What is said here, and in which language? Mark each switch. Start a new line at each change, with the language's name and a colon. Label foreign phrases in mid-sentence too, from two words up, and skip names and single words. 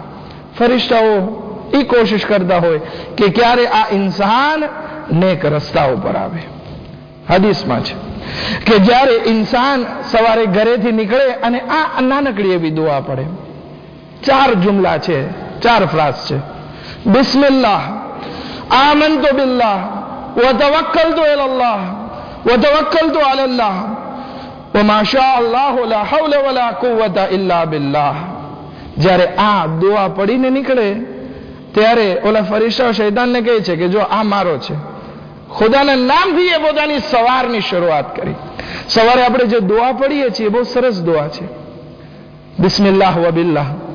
Gujarati: ફરિશ્તાઓ એ કોશિશ કરતા હોય કે ક્યારે આ ઇન્સાન નેક રસ્તા ઉપર આવે. હદીસમાં છે કે જ્યારે ઇન્સાન સવારે ઘરેથી નીકળે અને આ નાનકડી એવી દુઆ પડે, 4 જુમલા છે, 4 ફ્રાઝ છે.
Arabic: بسم الله آمنت بالله وتوكلت على الله وتوكلت على الله وما شاء الله لا حول ولا قوة إلا بالله.
Gujarati: જ્યારે આ દુઆ પડીને નીકળે ત્યારે ઓલા ફરિશ્તા શૈતાનને કહે છે કે જો આ મારો છે. ખુદાના નામથી એ પોતાની સવારની શરૂઆત કરી. સવારે આપણે જે દુઆ પડીએ છીએ બહુ સરસ દુઆ છે,
Arabic: بسم الله وبالله.